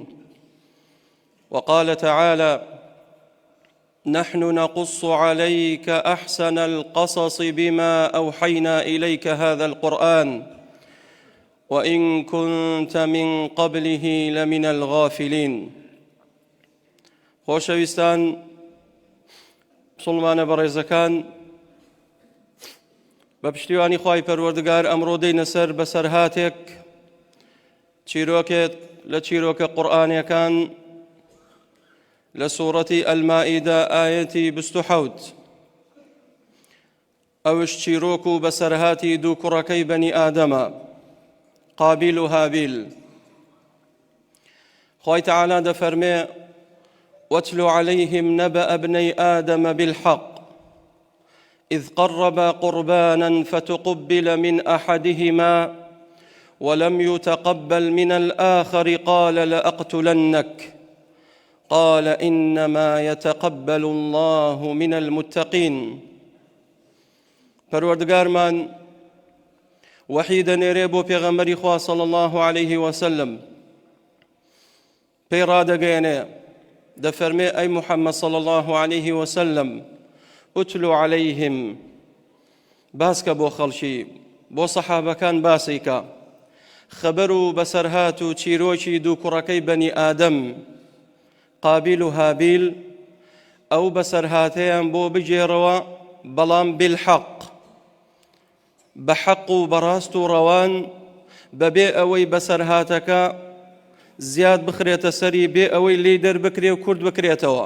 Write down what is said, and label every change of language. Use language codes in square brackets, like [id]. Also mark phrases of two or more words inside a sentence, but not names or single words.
[ar] وقال تعالى: نحن نقص عليك أحسن القصص بما أوحينا إليك هذا القرآن وإن كنت من قبله لمن الغافلين. [ckb] خۆشەویستان مسلمانە بەڕێزەکان، بە پشتیوانی خوای پەروەردگار ئەمڕۆ دێینە سەر بەسەرهاتێک چیرۆکێک لە چیرۆکە قورئانیەکان لە سوورەتی ئەلمائیدە ئایەتی 27. ئەوش چیرۆک و بەسەرهاتی دوو کوڕەکەی بەنی ئادەمە، قابیل و هابیل. خوای تەعالا دەفەرمێ: [ar] واتل عليهم نبأ ابني آدم بالحق إذ قربا قربانا فتقبل من أحدهما ولم يتقبل من الآخر قال لأقتلنك قال إنما يتقبل الله من المتقين. [ckb] پەروەردگارمان وحی دەنێرێ بۆ پێغەمبەری خوا [ar] صلی الله عليه وسلم، [ckb] پێی ڕادەگەیەنێ، دەفەرمێ: ئەی محەممەد صلی [ar] الله عليه وسلم، ئوتل عليهم، [ckb] باسکە بۆ خەڵکی، بۆ سەحابەکان باسیکە خەبەر و بەسەرهات و چیرۆکی دوو کوڕەکەی بەنی ئادەم، قابیل و هابیل، ئەو بەسەرهاتەیان بۆ بگێڕەوە، بەڵام بالحەق، بە حەق و بەڕاست و ڕەوان، بەبێ ئەوەی بەسەرهاتەکە زیاد بخرێتە سەری، بێ ئەوەی لێی دەربکرێ و کورد بکرێتەوە.